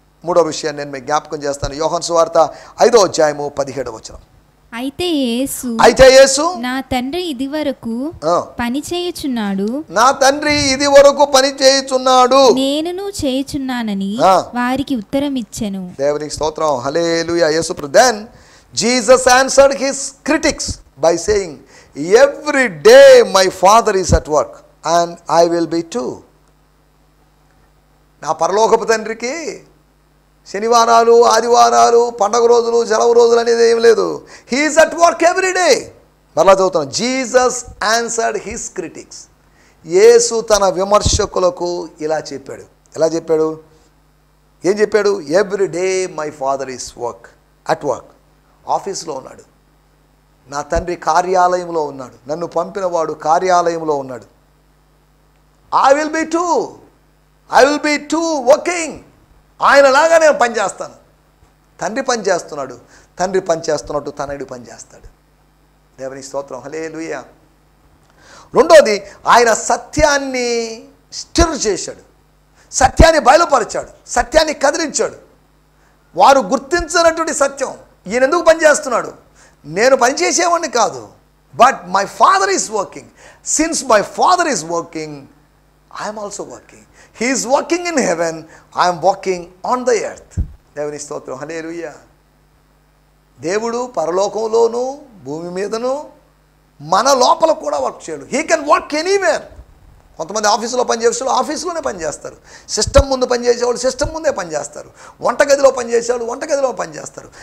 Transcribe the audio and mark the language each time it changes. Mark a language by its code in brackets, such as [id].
[te] మూడో విషయాన్ని నేను మీకు జ్ఞాపకం చేస్తాను. యోహాను సువార్త 5వ అధ్యాయము 17వ వచనం. అయితే యేసు నా తండ్రి ఇది వరకు పని చేయుచున్నాడు, నా తండ్రి ఇది వరకు పని చేయుచున్నాడు, నేనును చేయుచున్నానని వారికి ఉత్తరం ఇచ్చెను. దేవునికి స్తోత్రం. హల్లెలూయా. [en] Yesu then Jesus answered his critics by saying, every day my father is at work and I will be too. [te] నా పరలోకపు తండ్రికి శనివారాలు, ఆదివారాలు, పండగ రోజులు, సెలవు రోజులు అనేది ఏం లేదు. [en] He is at work every day. [te] మరలా చదువుతాను. [en] Jesus answered his critics. [te] యేసు తన విమర్శకులకు ఇలా చెప్పాడు. ఎలా చెప్పాడు? ఏం చెప్పాడు? [en] Every day my father is at work. [te] ఆఫీస్లో ఉన్నాడు. నా తండ్రి కార్యాలయంలో ఉన్నాడు. నన్ను పంపినవాడు కార్యాలయంలో ఉన్నాడు. [en] I will be too working. [te] ఆయనలాగా నేను పనిచేస్తాను. తండ్రి పని చేస్తున్నాడు. తండ్రి పని చేస్తున్నట్టు తనయుడు పని చేస్తాడు. దేవుని స్తోత్రం. హల్లెలూయా. రెండోది, ఆయన సత్యాన్ని స్టిర్ చేశాడు. సత్యాన్ని బయలుపరిచాడు. సత్యాన్ని కదిలించాడు. వారు గుర్తించినటువంటి సత్యం. ఈయన ఎందుకు పనిచేస్తున్నాడు? నేను పనిచేసేవాడిని కాదు, [en] But my father is working. Since my father is working, I'm also working. He is working in heaven, I am walking on the earth. [te] దేవుని స్తోత్రం. హల్లెలూయా. దేవుడు పరలోకంలోను భూమి మీదను మన లోపల కూడా వర్క్ చేయడు. [en] He can work anywhere. [te] కొంతమంది ఆఫీసులో పనిచేసేవాళ్ళు ఆఫీసులోనే పనిచేస్తారు. సిస్టమ్ ముందు పనిచేసేవాళ్ళు సిస్టమ్ ముందే పనిచేస్తారు. వంటగదిలో పనిచేసేవాళ్ళు వంటగదిలో పనిచేస్తారు.